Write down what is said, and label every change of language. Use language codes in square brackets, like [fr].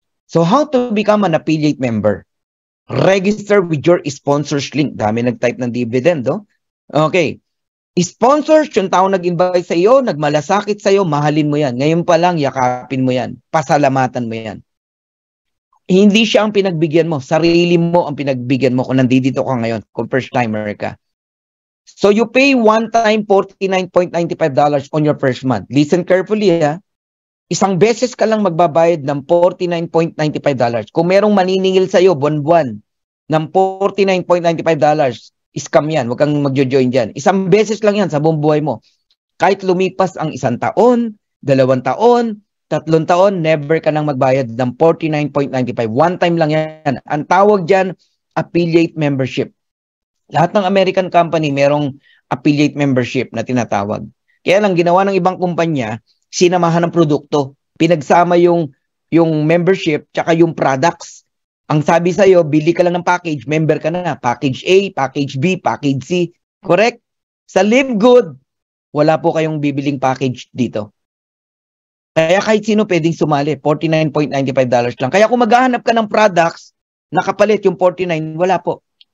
[en] So how to become an affiliate member? Register with your sponsors link. [tl] Dami nag-type ng dividend, Okay. Sponsors, yung tao nag-invite sa iyo, nagmalasakit sa iyo, mahalin mo yan. Ngayon pa lang, yakapin mo yan. Pasalamatan mo yan. Hindi siya ang pinagbigyan mo. Sarili mo ang pinagbigyan mo kung nandito ka ngayon, kung first timer ka. [en] So you pay one time $49.95 on your first month. [tl] Listen carefully, Isang beses ka lang magbabayad ng $49.95. Kung merong maniningil sa iyo buwan-buwan ng $49.95, scam yan. Huwag kang magjo-join dyan. Isang beses lang yan sa buong buhay mo. Kahit lumipas ang 1 taon, 2 taon, 3 taon, never ka nang magbayad ng $49.95. One time lang yan. Ang tawag dyan, affiliate membership. Lahat ng American company merong affiliate membership na tinatawag. Kaya lang ginawa ng ibang kumpanya, sinamahan ng produkto. Pinagsama yung membership tsaka yung products. Ang sabi sa'yo, bili ka lang ng package, member ka na. Package A, package B, package C. Correct? Sa Live Good, wala po kayong bibiling package dito. Kaya kahit sino pwedeng sumali, $49.95 lang. Kaya kung maghahanap ka ng products, nakapalit yung $49, wala po.